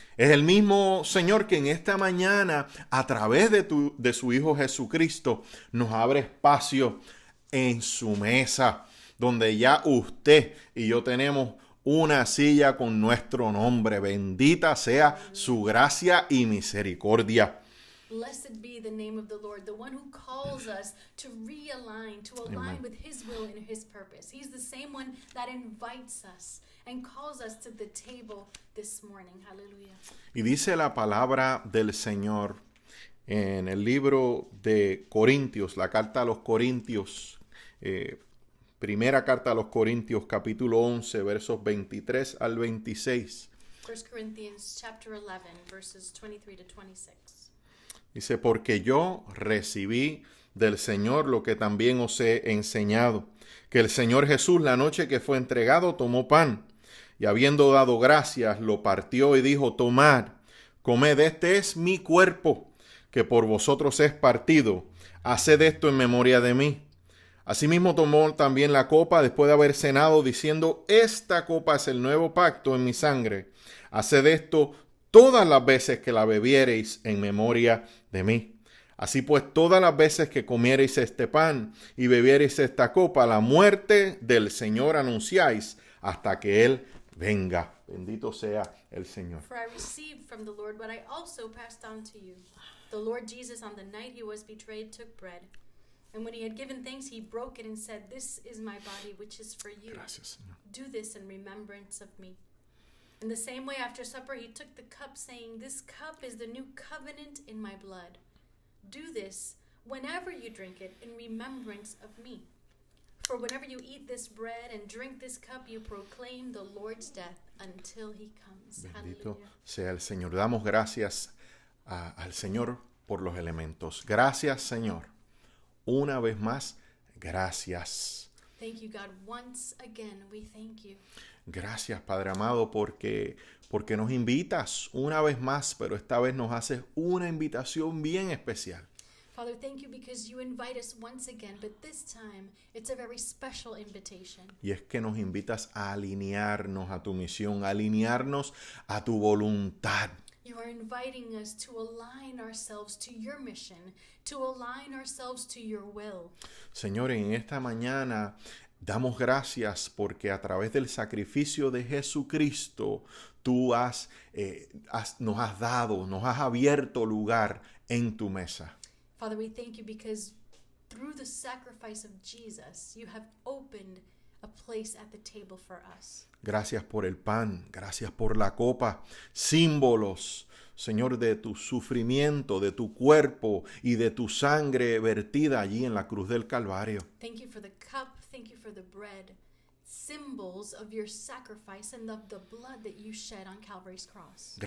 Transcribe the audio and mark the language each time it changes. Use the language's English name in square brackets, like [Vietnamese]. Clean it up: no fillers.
[Spanish] Es el mismo Señor que en esta mañana, a través de su Hijo Jesucristo, nos abre espacio en su mesa, donde ya usted y yo tenemos una silla con nuestro nombre. Bendita sea su gracia y misericordia. [English] Blessed be the name of the Lord, the one who calls us to realign, to align with his will and his purpose. He's the same one that invites us and calls us to the table this morning. Hallelujah. [Spanish] Y dice la palabra del Señor en el libro de Corintios, la carta a los Corintios, primera carta a los Corintios, capítulo 11, versos 23 al 26. [English] 1 Corinthians chapter 11, verses 23 to 26. [Spanish] Dice, porque yo recibí del Señor lo que también os he enseñado, que el Señor Jesús la noche que fue entregado tomó pan, y habiendo dado gracias, lo partió y dijo, tomad, comed, este es mi cuerpo, que por vosotros es partido, haced esto en memoria de mí. Asimismo tomó también la copa después de haber cenado, diciendo, esta copa es el nuevo pacto en mi sangre, haced esto todas las veces que la bebiereis en memoria de mí. Así pues, todas las veces que comiereis este pan y bebiereis esta copa, la muerte del Señor anunciáis hasta que Él venga. Bendito sea el Señor. [English] For I received from the Lord what I also passed on to you. The Lord Jesus, on the night he was betrayed, took bread. And when he had given thanks, he broke it and said, this is my body, which is for you. [Spanish] Gracias, Señor. [English] Do this in remembrance of me. In the same way, after supper, he took the cup, saying, this cup is the new covenant in my blood. Do this whenever you drink it in remembrance of me. For whenever you eat this bread and drink this cup, you proclaim the Lord's death until he comes. [Spanish] Bendito [English] Hallelujah. [Spanish] sea el Señor. Damos gracias al Señor por los elementos. Gracias, Señor. Una vez más, gracias. [English] Thank you, God. Once again, we thank you. [Spanish] Gracias, Padre amado, porque nos invitas una vez más, pero esta vez nos haces una invitación bien especial. [English] Father, thank you because you invite us once again, but this time it's a very special invitation. [Spanish] Y es que nos invitas a alinearnos a tu misión, a alinearnos a tu voluntad. [English] You are inviting us to align ourselves to your mission, to align ourselves to your will. [Spanish] Señor, en esta mañana damos gracias porque a través del sacrificio de Jesucristo, tú nos has dado, nos has abierto lugar en tu mesa. [English] Father, we thank you because through the sacrifice of Jesus, you have opened a place at the table for us. [Spanish] Gracias por el pan, gracias por la copa, símbolos, Señor, de tu sufrimiento, de tu cuerpo y de tu sangre vertida allí en la cruz del Calvario. [English] Thank you for the cup, thank you for the bread, symbols of your sacrifice and of the blood that you shed on Calvary's cross.